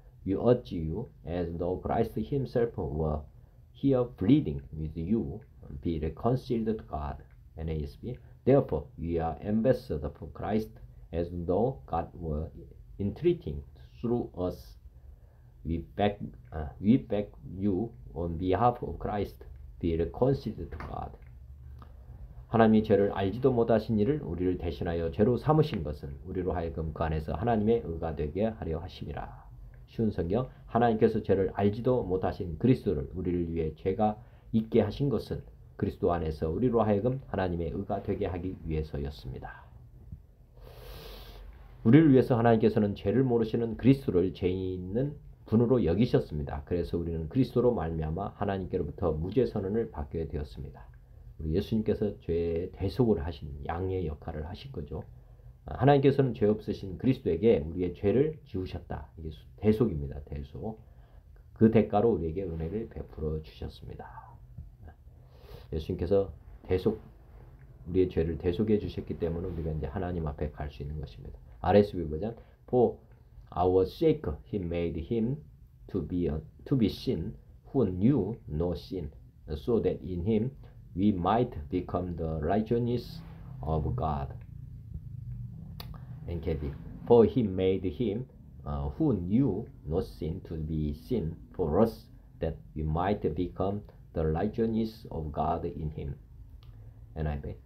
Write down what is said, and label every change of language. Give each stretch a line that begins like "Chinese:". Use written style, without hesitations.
English: We urge you, as though Christ himself were here pleading with you, be reconciled to God. NASB. Therefore, we are ambassadors for Christ, as though God were entreating through us. We beg you on behalf of Christ, be reconciled to God.
Korean: 하나님이 죄를 알지도 못하신 이를 우리를 대신하여 죄로 삼으신 것은 우리로 하여금 그 안에서 하나님의 의가 되게 하려 하심이라. 쉬운 성경. 하나님께서 죄를 알지도 못하신 그리스도를 우리를 위해 죄가 있게 하신 것은 그리스도 안에서 우리로 하여금 하나님의 의가 되게 하기 위해서였습니다. 우리를 위해서 하나님께서는 죄를 모르시는 그리스도를 죄 있는 분으로 여기셨습니다. 그래서 우리는 그리스도로 말미암아 하나님께로부터 무죄 선언을 받게 되었습니다. 우리 예수님께서 죄의 대속을 하신 양의 역할을 하신 거죠. 하나님께서는 죄 없으신 그리스도에게 우리의 죄를 지우셨다. 이게 대속입니다. 대속. 그 대가로 우리에게 은혜를 베풀어 주셨습니다. 예수님께서 우리의 죄를 대속해 주셨기 때문에 우리가 이제 하나님 앞에 갈 수 있는 것입니다. RSV 버전.
English: For our sake he made him to be sin who knew no sin, so that in him we might become the righteousness of God. NKB. For he made him who knew no sin to be sin for us, that we might become the righteousness of God in him. NIV.